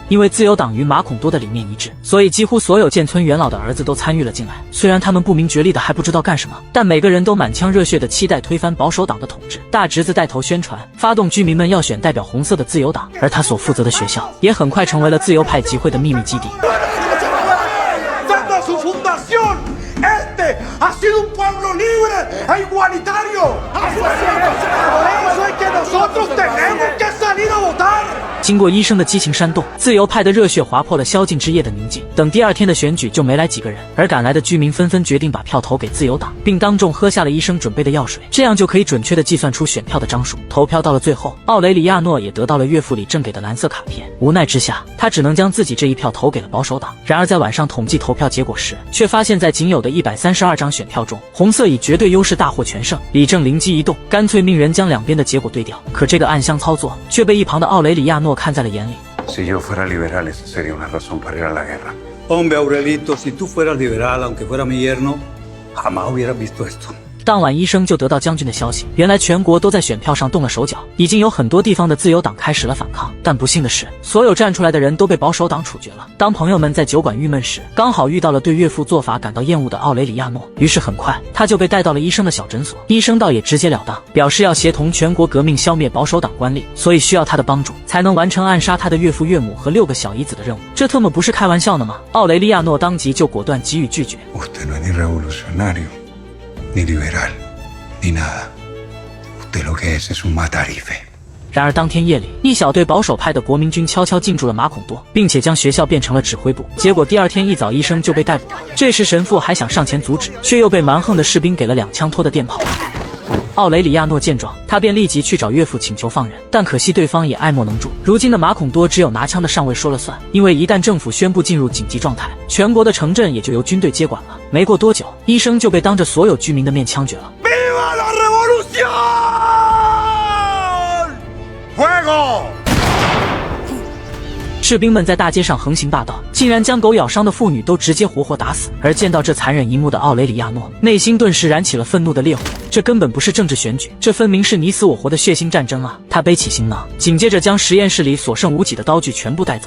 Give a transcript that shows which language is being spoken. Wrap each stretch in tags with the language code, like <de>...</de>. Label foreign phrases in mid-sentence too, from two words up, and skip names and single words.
<zh>因为自由党与马孔多的理念一致，所以几乎所有建村元老的儿子都参与了进来。虽然他们不明觉厉的还不知道干什么，但每个人都满腔热血的期待推翻保守党的统治。大侄子带头宣传，发动居民们要选代表红色的自由党，而他所负责的学校也很快成为了自由派集会的秘密基地。</zh> <es>Ha sido un pueblo libre e igualitario. Por eso es que nosotros tenemos que salir a votar.</es> <zh>经过医生的激情煽动，自由派的热血划破了宵禁之夜的宁静。等第2天的选举就没来几个人，而赶来的居民纷纷决定把票投给自由党，并当众喝下了医生准备的药水，这样就可以准确地计算出选票的张数。投票到了最后，奥雷里亚诺也得到了岳父里正给的蓝色卡片。无奈之下，他只能将自己这一票投给了保守党。然而在晚上统计投票结果时，却发现在仅有的132张选票中，红色以绝对优势大获全胜。理政灵机一动，干脆命人将两边的结果对调。可这个暗箱操作却被一旁的奥雷里亚诺看在了眼里。</zh> <es>Si yo fuera liberal, esa sería una razón para ir a la guerra. Hombre, Aurelito, si tú fueras liberal, aunque fuera mi yerno, jamás hubieras visto esto.</es> <zh>当晚医生就得到将军的消息，原来全国都在选票上动了手脚，已经有很多地方的自由党开始了反抗。但不幸的是，所有站出来的人都被保守党处决了。当朋友们在酒馆郁闷时，刚好遇到了对岳父做法感到厌恶的奥雷里亚诺，于是很快他就被带到了医生的小诊所。医生倒也直截了当，表示要协同全国革命消灭保守党官吏，所以需要他的帮助才能完成暗杀他的岳父岳母和6个小姨子的任务。这特么不是开玩笑呢吗？奥雷利亚诺当即就果断给予拒绝。</zh> <es>Usted no es ni revolucionario ni liberal, ni nada. Usted lo que es un matarife.</es> <zh>然而当天夜里，一小队保守派的国民军悄悄进驻了马孔多，并且将学校变成了指挥部。结果第二天一早，医生就被逮捕了。这时神父还想上前阻止，却又被蛮横的士兵给了2枪托的电炮。奥雷里亚诺见状，他便立即去找岳父请求放人，但可惜对方也爱莫能助。如今的马孔多只有拿枪的上尉说了算，因为一旦政府宣布进入紧急状态，全国的城镇也就由军队接管了。没过多久，医生就被当着所有居民的面枪决了。</zh> <es>Viva la revolución!</es> <zh>士兵们在大街上横行霸道，竟然将狗咬伤的妇女都直接活活打死。而见到这残忍一幕的奥雷里亚诺，内心顿时燃起了愤怒的烈火。这根本不是政治选举，这分明是你死我活的血腥战争啊！他背起行囊，紧接着将实验室里所剩无几的刀具全部带走。</zh>